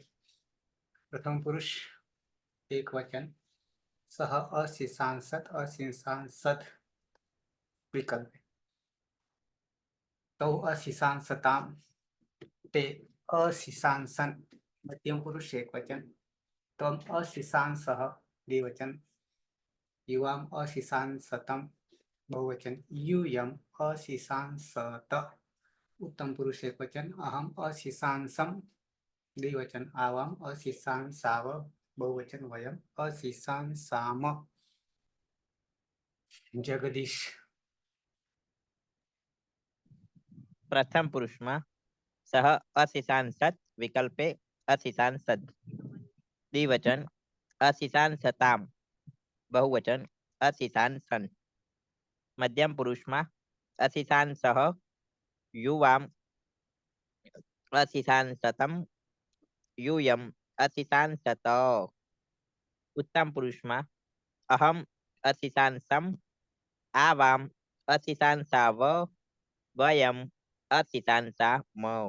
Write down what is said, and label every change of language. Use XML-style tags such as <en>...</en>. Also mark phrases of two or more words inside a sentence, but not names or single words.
<sa>प्रथम पुरुष एक वचन सह अशीशांसत अशीशांसत विकल्प. तौ अशीशांसताम ते अशीशांसन मध्यम पुरुष एक वचन. त्वम अशीशांसः द्विवचन. युवाम अशिशांसतम बहुवचन. यूयम अशिशांसत उत्तम पुरुष एक वचन. अहम अशिशांसम द्विवचन. आवाम अशिशांसाव बहुवचन. वयम अशिशांसाम. जगदीश. प्रथम पुरुषमां सह अशिशांसत विकल्पे अशिशांसद. द्विवचन अशिशांसताम बहुवचन अशिशांसन. मध्यम पुरुष में अशिशांसः युवाम अशिशांसतम यूयम अशिशांसत. उत्तम पुरुष में अहम अशिशांसम आवाम अशिशांसाव वयम अशिशांसाम.</sa>